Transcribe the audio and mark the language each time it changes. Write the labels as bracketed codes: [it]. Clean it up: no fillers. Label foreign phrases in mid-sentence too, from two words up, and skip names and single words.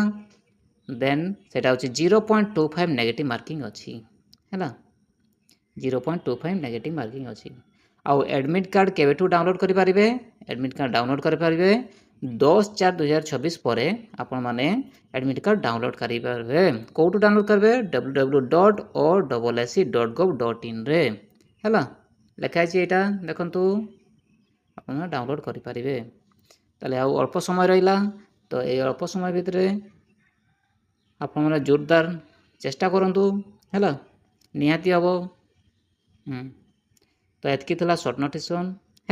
[or] ଦେନ୍ ସେଇଟା ହେଉଛି 0.25 [en] negative marking [or] ଅଛି ହେଲା। 0.25 [en] negative marking [or] ଅଛି। ଆଉ [en] admit card [or] କେବେଠୁ ଡାଉନଲୋଡ଼୍ କରିପାରିବେ? [en] admit card download [or] କରିପାରିବେ 10/4/2026 ପରେ ଆପଣମାନେ [en] admit card download [or] କରିପାରିବେ। କେଉଁଠୁ ଡାଉନଲୋଡ଼୍ କରିବେ? www.osce.gov.inରେ ହେଲା। ଲେଖା ହେଇଛି ଏଇଟା ଦେଖନ୍ତୁ। ଆପଣ ଡାଉନଲୋଡ଼୍ କରିପାରିବେ। ତାହେଲେ ଆଉ ଅଳ୍ପ ସମୟ ରହିଲା। ତ ଏଇ ଅଳ୍ପ ସମୟ ଭିତରେ ଆପଣମାନେ ଜୋରଦାର ଚେଷ୍ଟା କରନ୍ତୁ ହେଲା। ନିହାତି ହେବ। ତ ଏତିକି ଥିଲା [en] short notification [or] ହେଲା।